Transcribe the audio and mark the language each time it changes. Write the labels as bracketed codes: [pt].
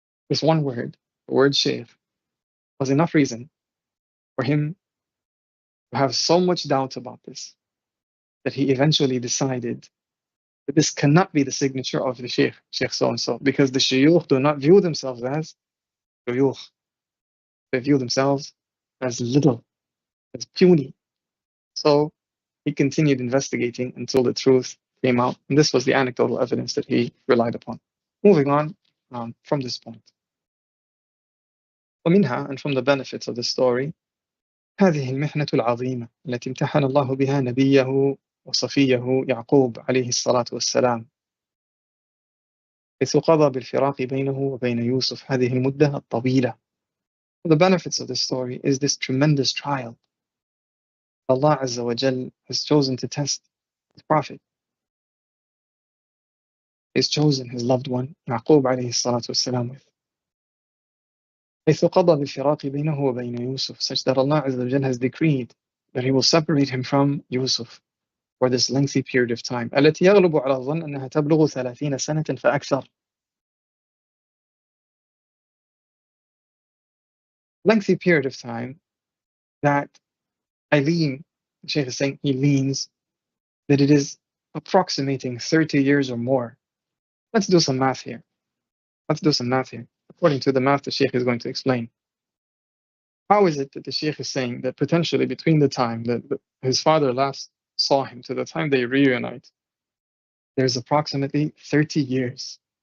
[en] This one word, the word Shaykh, was enough reason for him to have so much doubt about this that he eventually decided that this cannot be the signature of the Shaykh so and so, because the Shuyukh do not view themselves as Shuyukh. They view themselves as little, as puny. So he continued investigating until the truth came out. And this was the anecdotal evidence that he relied upon. Moving on from this point. [ar] ومنها, [en] and from the benefits of the story, [ar] هذه المحنة العظيمة التي امتحن الله بها نبيه وصفيه يعقوب عليه الصلاة والسلام حيث قضى بالفراق بينه وبين يوسف هذه المدة الطويلة. [en] The benefits of this story is this tremendous trial Allah Azza wa Jal has chosen to test His Prophet. He's chosen His loved one, Yaqub alayhi salatu wassalam, with. [ar] حيث قضى بالفراق بينه وبين يوسف, [en] such that Allah Azza wa Jal has decreed that He will separate him from Yusuf for this lengthy period of time. [ar] التي يغلب على الظن أنها تبلغ 30 سنة فأكثر. [en] Lengthy period of time that I lean, the Shaykh is saying he leans, that it is approximating 30 years or more. Let's do some math here. According to the math the Shaykh is going to explain. How is it that the Shaykh is saying that potentially between the time that his father last saw him to the time they reunite, there's approximately 30 years.